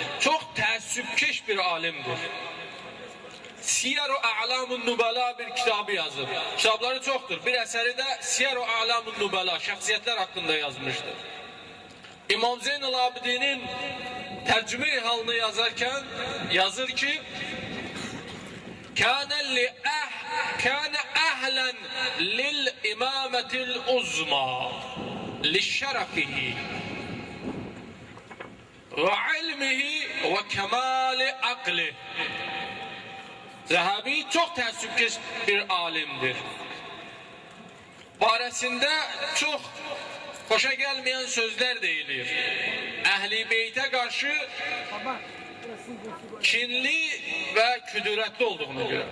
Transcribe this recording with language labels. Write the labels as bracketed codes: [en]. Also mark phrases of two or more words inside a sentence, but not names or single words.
[az] Çox təəssübkeş bir alimdir. Siyar-ı A'lamun Nubala bir kitabı yazıb. Kitabları çoxdur. Bir əsəri də Siyar-ı A'lamun Nubala, şəxsiyyətlər haqqında yazmışdır. İmam Zeynul Abidinin tərcüme-i halını yazarkən yazır ki, [ar] كان أهلا للإمامة العظمى لشرفه وعلمه وكمال عقله. [az] Zəhabi çox təəssübkeş bir alimdir. Barəsində çox xoşa gəlməyən sözlər deyilir. Əhl-i Beytə qarşı kinli və küdürətli olduğunu görə.